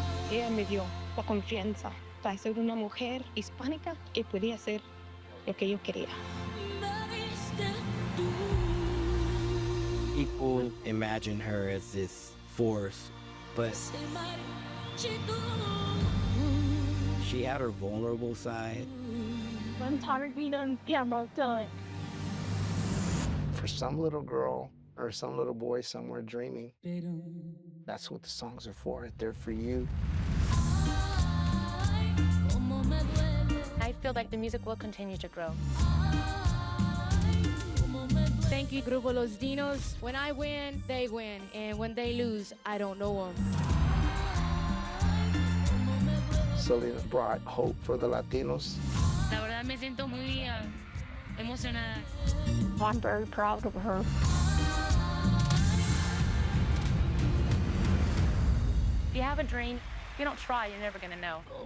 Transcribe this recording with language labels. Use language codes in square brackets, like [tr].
[es] Ella me dio la confianza para ser una mujer hispánica que podía hacer lo que yo quería. [en] People imagine her as this force, but She had her vulnerable side. I'm tired of being on camera. Done. For some little girl or some little boy somewhere dreaming, that's what the songs are for. They're for you. I feel like the music will continue to grow. Thank you, Grupo Los Dinos. When I win, they win. And when they lose, I don't know them. Selena brought hope for the Latinos. [es] La verdad me siento muy emocionada. [en] I'm very proud of her. If you have a dream, if you don't try, you're never gonna know.